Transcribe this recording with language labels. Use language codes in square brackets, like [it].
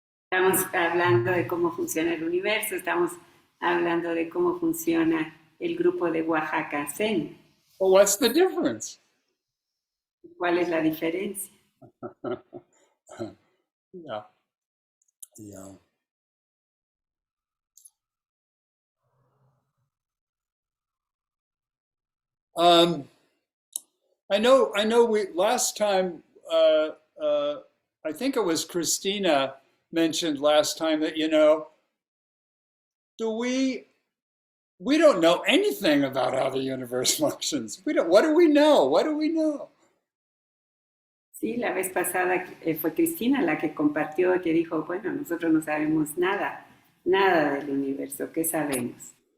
[es] Estamos hablando de cómo funciona el universo, estamos hablando de cómo funciona el grupo de Oaxaca Zen. [en] Well, what's the difference? [es] ¿Cuál es la diferencia? [en] Yeah. Yeah. Um, I know. We last time, I think it was Christina mentioned last time that do we don't know anything about how the universe functions. We don't. What do we know? What do we know? [es] Sí, la vez pasada fue Cristina la que compartió, que dijo, bueno, nosotros no sabemos nada, nada del universo, ¿qué sabemos?